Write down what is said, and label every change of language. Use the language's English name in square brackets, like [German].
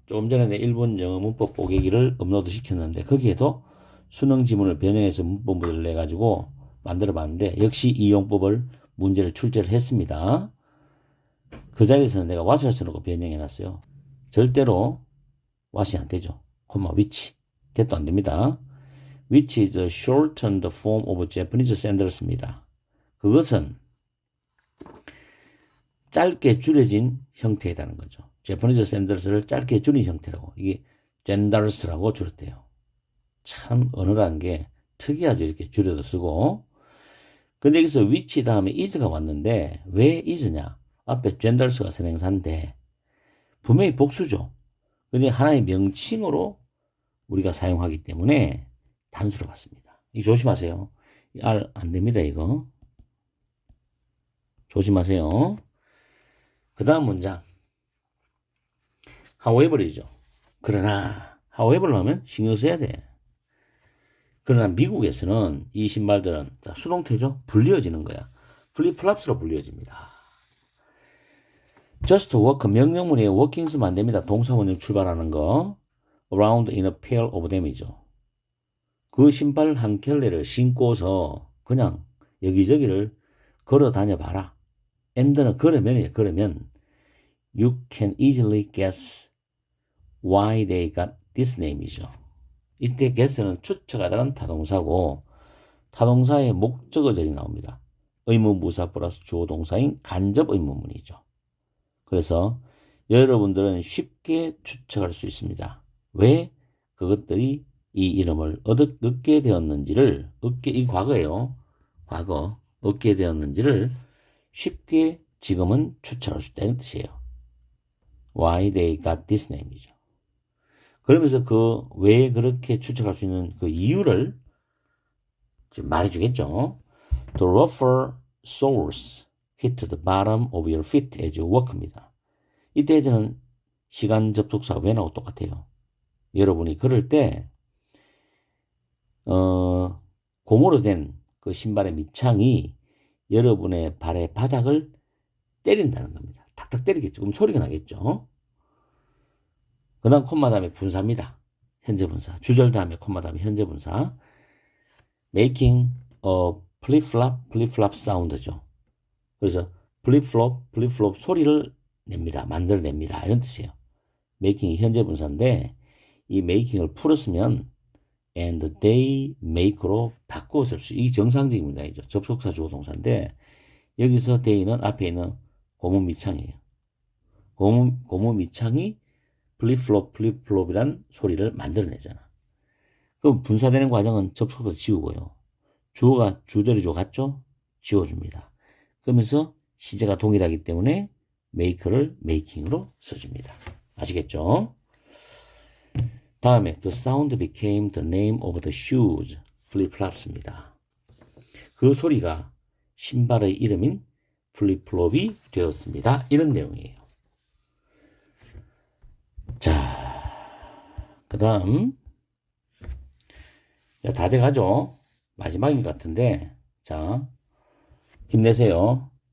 [Korean] 조금 전에 일본 영어 문법 보기기를 업로드 시켰는데 거기에도 수능 지문을 변형해서 문법을 내가지고 만들어 봤는데 역시 이 용법을 문제를 출제를 했습니다. 그 자리에서는 내가 what을 써놓고 변형해 놨어요. 절대로 what이 안 되죠. 콤마 which. that도 안 됩니다. [English] which is a shortened form of Japanese sandals입니다. [Korean] 그것은 짧게 줄여진 형태이라는 거죠. Japanese sandals를 짧게 줄인 형태라고. 이게 sandals라고 줄였대요. 참 언어라는 게 특이하죠. 이렇게 줄여서 쓰고. 근데 여기서 which 다음에 is가 왔는데 왜 is냐? 앞에 sandals가 선행사인데 분명히 복수죠. 근데 하나의 명칭으로 우리가 사용하기 때문에 단수로 봤습니다. 이거 조심하세요. R 안 됩니다, 이거. 조심하세요. 그 다음 문장. however이죠. 그러나, however를 하면 신경 써야 돼. 그러나 미국에서는 이 신발들은 수동태죠. 불리어지는 거야. 플립플랍스로 불리어집니다. [English] just work [Korean] 명령문에 working 쓰면 안 됩니다. 동사원형 출발하는 거. [English] around in a pair of them이죠. [Korean] 그 신발 한 켤레를 신고서 그냥 여기저기를 걸어 다녀 봐라. and는 걸으면이에요. 걸으면 [English] you can easily guess why they got this name이죠. [Korean] 이때 guess는 추측하다는 타동사고 타동사의 목적어절이 나옵니다. 의문부사 플러스 주어 동사인 간접 의문문이죠. 그래서 여러분들은 쉽게 추측할 수 있습니다. 왜 그것들이 이 이름을 얻게 되었는지를 이 과거예요. 과거 얻게 되었는지를 쉽게 지금은 추측할 수 있다는 뜻이에요. [English] Why they got this name이죠. [Korean] 그러면서 그 왜 그렇게 추측할 수 있는 그 이유를 지금 말해주겠죠. [English] The rougher soles hit the bottom of your feet as you walk입니다. [Korean] 이때 저는 시간 접속사 when하고 똑같아요. 여러분이 걸을 때 고무로 된 그 신발의 밑창이 여러분의 발의 바닥을 때린다는 겁니다. 탁탁 때리겠죠. 그럼 소리가 나겠죠. 그 다음 콤마 다음에 분사입니다. 현재 분사. 주절 다음에 콤마 다음에 현재 분사. [English] making a flip-flop 사운드죠. [Korean] 그래서 flip-flop 소리를 냅니다. 만들어냅니다. 이런 뜻이에요. making이 현재 분사인데 이 making을 풀었으면 [English] and they make [Korean] 로 바꾸어 쓸 수. 이게 정상적인 문장이죠. 접속사 주어 동사인데 여기서 they는 앞에 있는 고무 밑창이에요. 고무 밑창이 플립플롭이란 소리를 만들어내잖아. 그럼 분사되는 과정은 접속사 지우고요. 주어가 주절이죠. 같죠? 지워줍니다. 그러면서 시제가 동일하기 때문에 make를 making으로 써줍니다. 아시겠죠? 다음에 [English] the sound became the name of the shoes, flip-flops입니다. [Korean] 그 소리가 신발의 이름인 플립플롭이 되었습니다. 이런 내용이에요. 자, 그 다음 다 돼가죠? 마지막인 것 같은데 자, 힘내세요.